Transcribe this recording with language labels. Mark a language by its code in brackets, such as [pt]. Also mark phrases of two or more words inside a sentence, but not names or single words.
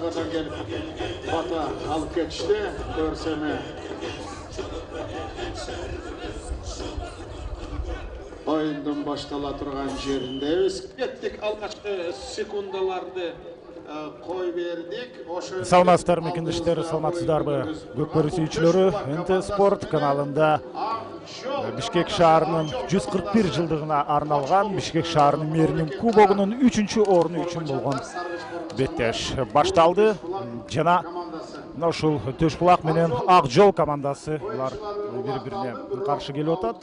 [kk] келіп бата алып кетішті. Көрсеме ойындың баштала тұрған жеріндебіз. Кеттік алғашқы секундаларды қой бердік. Саламатсыздар ме кендештер, [ky] саламатсыздарбы көкбөрү сүйүүчүлөрү. НТ Спорт каналында Бишкек шаарынын 141 жылдыгына арналган Бишкек шаарынын мэринин кубогунун 3-чү орunu үчүн болгон беттеш башталды. Жана ушул Төшбулак менен Ак Жол командасы булар бири-бирине каршы келип атат.